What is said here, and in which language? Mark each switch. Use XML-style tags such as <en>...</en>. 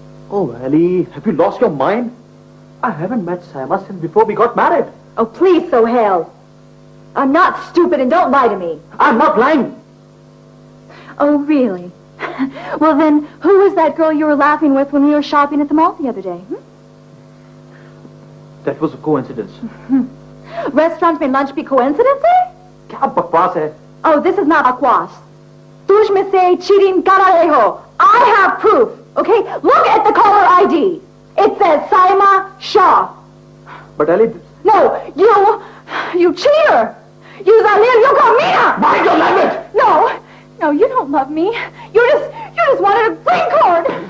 <en>Oh, Ellie, have you lost your mind? I haven't met Saima since before we got married. Oh, please, Sohail. I'm not stupid and don't lie to me. I'm not lying. Oh, really? Well, then, who was that girl you were laughing with when we were shopping at the mall the other day? That was a coincidence. Restaurants</en> <hi>में</hi> <en>lunch</en> <hi>भी</hi> <en>coincidence</en> <hi>है? क्या बकवास है?</hi> <en>Oh, this is not bakwas.</en> <hi>तुझ में से cheating कर रहे हो.</hi> <en>I have proof. Okay, look at the caller ID. It says Saima Shah. But Ellie, No, you cheater. You Zalil, you got me. mind your language. No, you don't love me. You just wanted a green card.</en>